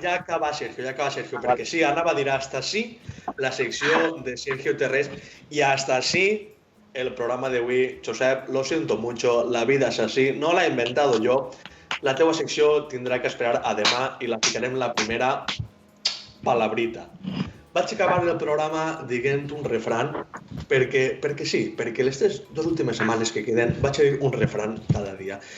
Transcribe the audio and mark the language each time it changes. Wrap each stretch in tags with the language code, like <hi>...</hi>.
<ca>Ja acaba Sergio, perquè sí, anava a dir hasta així la secció de Sergio Terrés i hasta així el programa d'avui.</ca> <es>Josep, lo siento mucho, la vida es así, no la he inventado yo.</es> <ca>La teua secció tindrà que esperar a demà i la ficarem la primera palabrita. Vaig acabar el programa dient un refran perquè sí, perquè les 2 últimes setmanes que queden vaig a dir un refran cada dia.</ca>